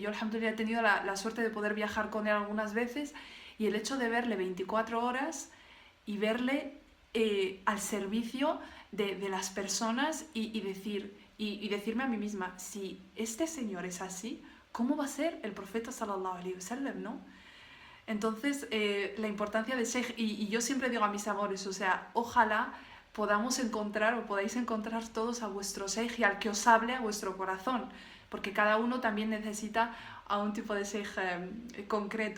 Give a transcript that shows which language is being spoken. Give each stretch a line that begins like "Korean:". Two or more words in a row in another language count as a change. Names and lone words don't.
Spanish: Yo, alhamdulillah, he tenido la suerte de poder viajar con él algunas veces y el hecho de verle 24 horas y verle al servicio de las personas y decirme a mí misma, si este señor es así, ¿cómo va a ser el profeta
Arabic: صلى الله عليه وسلم,
Spanish: ¿no? Entonces, la importancia del sheikh, y yo siempre digo a mis amores, o sea, ojalá podamos encontrar o podáis encontrar todos a vuestro sheikh y al que os hable a vuestro corazón, porque cada uno también necesita a un tipo de sheikh concreto.